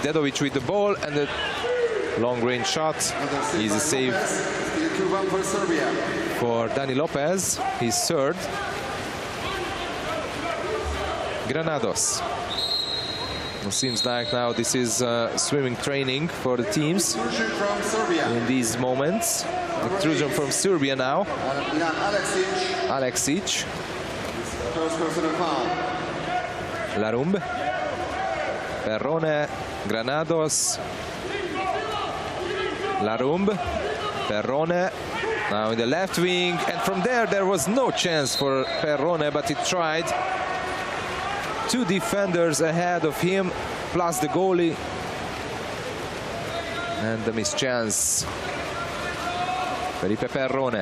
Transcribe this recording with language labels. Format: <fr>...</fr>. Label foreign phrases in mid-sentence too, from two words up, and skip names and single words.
<en>Dedovic with the ball and the long-range shot. Easy save for Dani Lopez. His third. Granados. It seems like now this is swimming training for the teams in these moments. Intrusion from Serbia now. Aleksic. Larumbe. Perrone. Granados. Larumbe. Perrone. Now in the left wing. And from there was no chance for Perrone, but he tried. Two defenders ahead of him, plus the goalie. And the missed chance. Felipe Perrone.</en>